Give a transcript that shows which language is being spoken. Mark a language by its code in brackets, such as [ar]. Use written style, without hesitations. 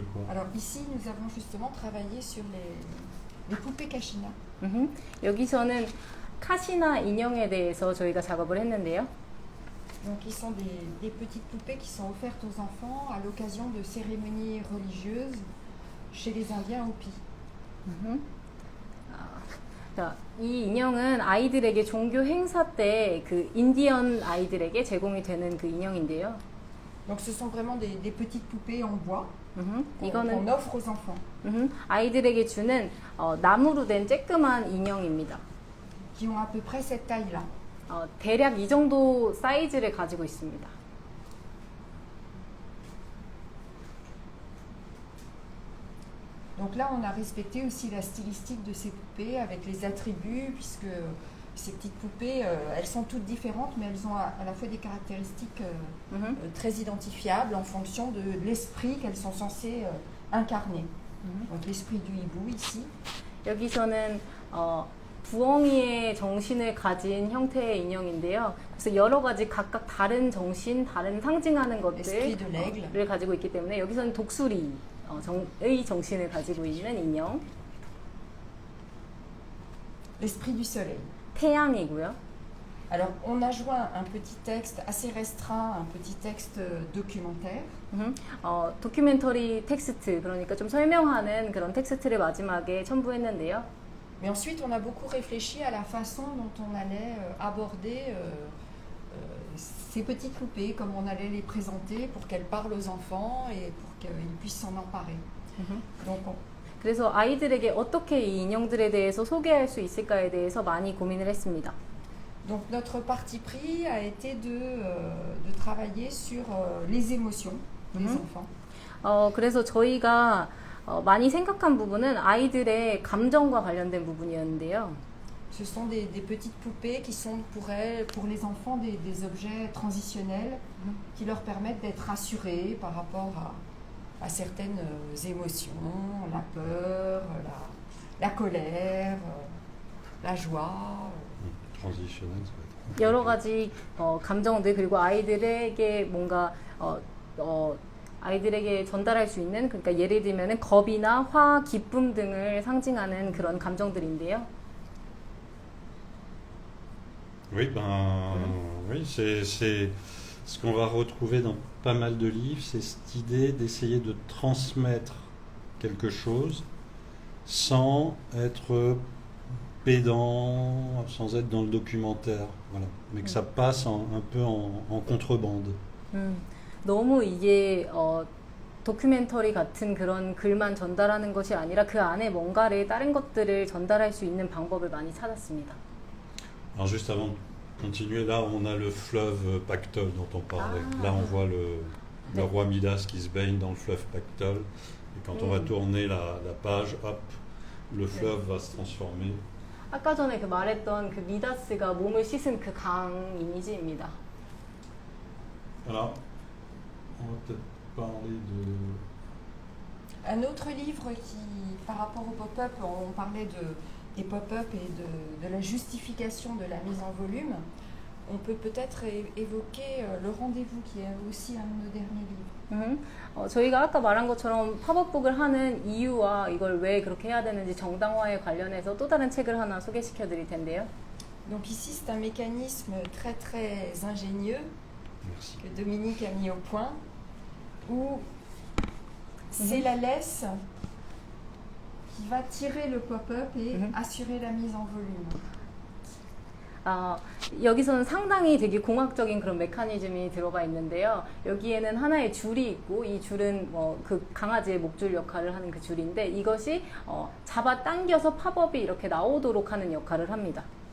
[fr] Alors ici, nous avons justement travaillé sur les poupées Kashina. [ko] 여기서는 카시나 인형에 대해서 저희가 작업을 했는데요. [fr] Donc, ils sont des petites poupées qui sont offertes aux enfants à l'occasion de cérémonies religieuses chez les Indiens Hopi. [ko] 자, 이 인형은 아이들에게 종교 행사 때 그 인디언 아이들에게 제공이 되는 그 인형인데요. [fr] Donc, ce sont vraiment des petites poupées en bois qu'on [ko] 이거는 [fr] offre aux enfants. [ko] 아이들에게 주는 나무로 된 쬐끄만 인형입니다. [fr] Qui ont à peu près cette taille-là. [ko] 대략 이 정도 사이즈를 가지고 있습니다. [fr] Donc là, on a respecté aussi la stylistique de ces poupées avec les attributs, puisque ces petites poupées, elles sont toutes différentes, mais elles ont à la fois des caractéristiques très identifiables en fonction de l'esprit qu'elles sont censées incarner. Donc l'esprit du hibou ici. [ko] 여기서는 부엉이의 정신을 가진 형태의 인형인데요. 그래서 여러 가지 각각 다른 정신, 다른 상징하는 것들을 가지고 있기 때문에 여기서는 독수리의 정신을 가지고 있는 인형. [fr] L'esprit du soleil. [ko] 태양이고요. [fr] Alors, on a joint un petit texte assez restreint, un petit texte documentaire. [ko] 도큐멘터리 텍스트, 그러니까 좀 설명하는 그런 텍스트를 마지막에 첨부했는데요. [fr] Mais ensuite, on a beaucoup réfléchi à la façon dont on allait aborder ces petites poupées, comme on allait les présenter pour qu'elles parlent aux enfants et pour qu'ils puissent s'en emparer. Donc, [ko] 그래서 아이들에게 어떻게 이 인형들에 대해서 소개할 수 있을까에 대해서 많이 고민을 했습니다. [fr] Donc notre parti pris a été de travailler sur les émotions des enfants. [ko] 그래서 저희가 많이 생각한 부분은 아이들의 감정과 관련된 부분이었는데요. [fr] Ce sont des petites poupées qui sont pour les enfants des objets transitionnels qui leur permettent d'être rassurés par rapport à certaines émotions, la peur, la colère, la joie. Transitionnel, ça va être... [ko] 여러 가지 감정들 그리고 아이들에게 뭔가 아이들에게 전달할 수 있는 그러니까 예를 들면은 겁이나 화, 기쁨 등을 상징하는 그런 감정들인데요. [fr] Oui, oui, c'est ce qu'on va retrouver dans pas mal de livres, c'est cette idée d'essayer de transmettre quelque chose sans être pédant, sans être dans le documentaire, voilà, mais que ça passe un peu en contrebande. [ko] 너무 이게 도큐멘터리 같은 그런 글만 전달하는 것이 아니라 그 안에 뭔가를 다른 것들을 전달할 수 있는 방법을 많이 찾았습니다. [fr] Alors juste avant de continuer, là on a le fleuve Pactol dont on parlait. Là on voit le roi Midas qui se baigne dans le fleuve Pactol. Et quand on va tourner la page, hop, le fleuve va se transformer. [ko] 아까 전에 그 말했던 그 미다스가 몸을 씻은 그 강 이미지입니다. [fr] Alors, on va peut-être parler de... Un autre livre qui, par rapport au pop-up, on parlait des pop-up et de la justification de la mise en volume. On peut peut-être évoquer Le Rendez-vous, qui est aussi un de nos derniers livres. [ko] 저희가 아까 말한 것처럼 팝업북을 하는 이유와 이걸 왜 그렇게 해야 되는지 정당화에 관련해서 또 다른 책을 하나 소개시켜 드릴 텐데요. [fr] Donc ici, c'est un mécanisme très très ingénieux. Merci. Que Dominique a mis au point, où c'est la laisse qui va tirer le pop-up et assurer la mise en volume. [ko] 여기서는 상당히 되게 공학적인 그런 메커니즘이 들어가 있는데요. 여기에는 하나의 줄이 있고 이 줄은 그 강아지의 목줄 역할을 하는 그 줄인데 이것이 잡아당겨서 팝업이 이렇게 나오도록 하는 역할을 합니다.